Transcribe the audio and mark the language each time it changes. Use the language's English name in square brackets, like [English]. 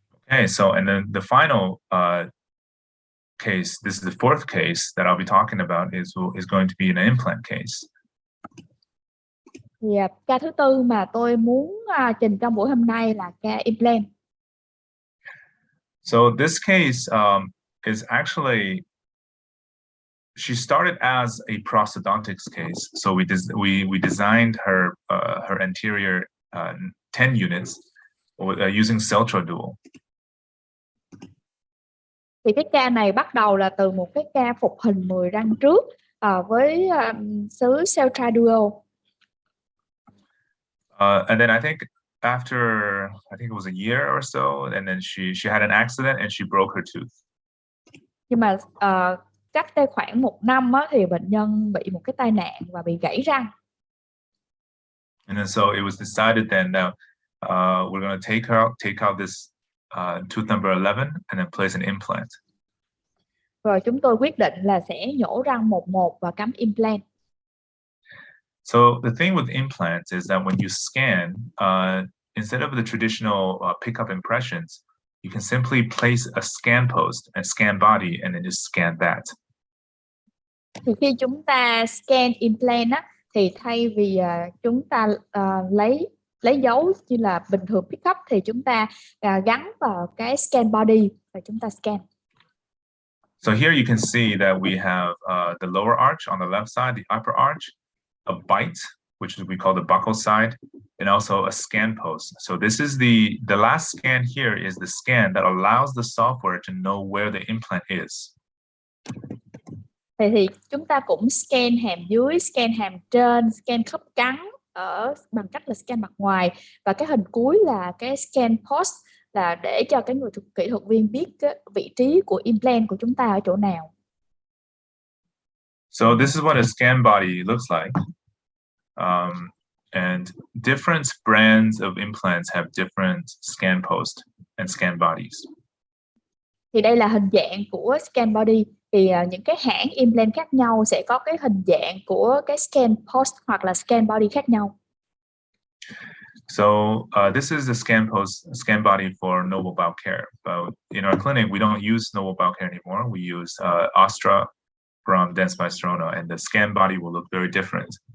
[English] Okay, so and then the final case, this is the fourth case that I'll be talking about, is going to be an implant case. [Vietnamese] Thì ca thứ tư mà tôi muốn trình trong buổi hôm nay là ca implant. [English] So this case is actually, she started as a prosthodontics case. So we designed her anterior 10 units using Celtra dual. [Vietnamese] Thì cái ca này bắt đầu là từ một cái ca phục hình 10 răng trước với xứ Celtra dual. [English] And then I think it was a year or so, and then she had an accident and she broke her tooth. [Vietnamese] Nhưng mà cách đây khoảng 1 năm á, thì bệnh nhân bị một cái tai nạn và bị gãy răng. [English] And then so it was decided then that we're going to take out this tooth number 11 and then place an implant. [Vietnamese] Rồi chúng tôi quyết định là sẽ nhổ răng 11 và cắm implant. [English] So the thing with implants is that when you scan, instead of the traditional pickup impressions, you can simply place a scan post and scan body and then just scan that. [Vietnamese] Thì khi chúng ta scan implant á, thì thay vì chúng ta lấy dấu như là bình thường pickup, thì chúng ta gắn vào cái scan body và chúng ta scan. [English] So here you can see that we have the lower arch on the left side, the upper arch, a bite, which we call the buccal side, and also a scan post. So this is the last scan here is the scan that allows the software to know where the implant is. [Vietnamese] Thì chúng ta cũng scan hàm dưới, scan hàm trên, scan khớp cắn bằng cách là scan mặt ngoài, và cái hình cuối là cái scan post, là để cho cái người kỹ thuật viên biết cái vị trí của implant của chúng ta ở chỗ nào. [English] So this is what a scan body looks like. And different brands of implants have different scan posts and scan bodies. [Vietnamese] Thì đây là hình dạng của scan body. Thì những cái hãng implant khác nhau sẽ có cái hình dạng của cái scan post hoặc là scan body khác nhau. [English] So this is the scan body for Noble Bowel Care. But in our clinic, we don't use Noble Bowel Care anymore. We use Astra from Dentistry, and the scan body will look very different.